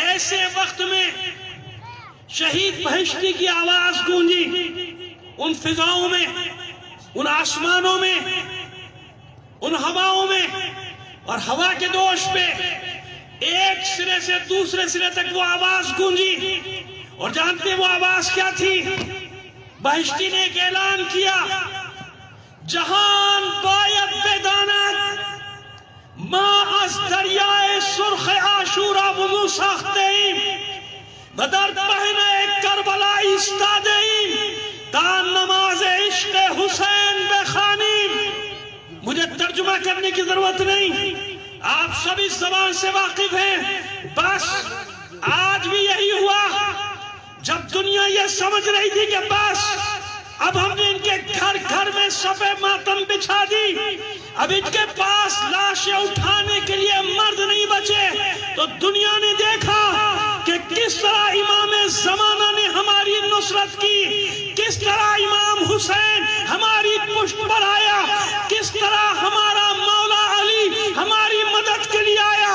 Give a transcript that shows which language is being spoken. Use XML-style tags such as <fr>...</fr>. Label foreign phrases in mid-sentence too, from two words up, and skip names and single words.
<ur>ایسے وقت میں شہید بہشتی کی آواز گونجی، ان فضاؤں میں، ان آسمانوں میں، ان ہواؤں میں، اور ہوا کے دوش پہ ایک سرے سے دوسرے سرے تک وہ آواز گونجی۔ اور جانتے وہ آواز کیا تھی؟ بہشتی نے ایک اعلان کیا،</ur> <fa>جہان باید بداند ما از دریائے سرخ عاشورا وضو ساخته ایم و در پهنه کربلا ایستاده ایم تا نماز عشق حسین بخوانیم۔</fa> <ur>مجھے ترجمہ کرنے کی ضرورت نہیں، آپ سب اس زبان سے واقف ہیں۔ بس آج بھی یہی ہوا، جب دنیا یہ سمجھ رہی تھی کہ بس اب ہم نے ان کے گھر گھر میں صفِ ماتم بچھا دی، اب ان کے پاس لاشیں اٹھانے کے لیے مرد نہیں بچے، تو دنیا نے دیکھا کہ کس طرح امام زمانہ نے ہماری نصرت کی، کس طرح امام حسین ہماری پشت پر آیا، کس طرح ہمارا مولا علی ہماری مدد کے لیے آیا۔</ur>